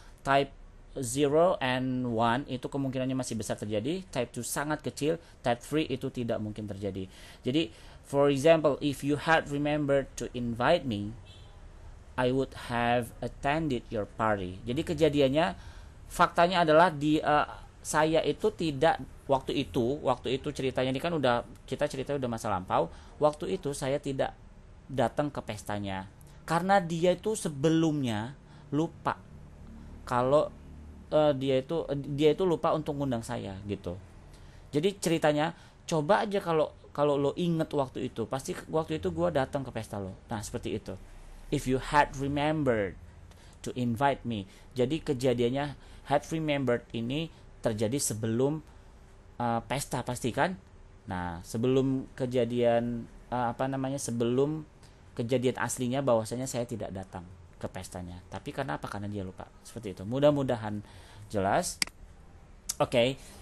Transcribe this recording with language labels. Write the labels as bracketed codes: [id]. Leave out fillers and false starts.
[id] Type 0 and 1 itu kemungkinannya masih besar terjadi, type 2 sangat kecil, type 3 itu tidak mungkin terjadi. [en] Jadi for example, if you had remembered to invite me, I would have attended your party. [id] Jadi kejadiannya, faktanya adalah saya itu tidak waktu itu ceritanya ini kan kita ceritanya udah masa lampau. Waktu itu saya tidak datang ke pestanya karena dia itu sebelumnya lupa kalau dia itu lupa untuk ngundang saya gitu. Jadi ceritanya coba aja kalau lo inget waktu itu, pasti waktu itu gue datang ke pesta lo. Nah seperti itu. [en] If you had remembered to invite me. [id] Jadi kejadiannya had remembered ini terjadi sebelum pesta pasti kan. Nah sebelum kejadian sebelum kejadian aslinya bahwasanya saya tidak datang ke pestanya. Tapi karena apa? Karena dia lupa. Seperti itu. Mudah-mudahan jelas. Okay.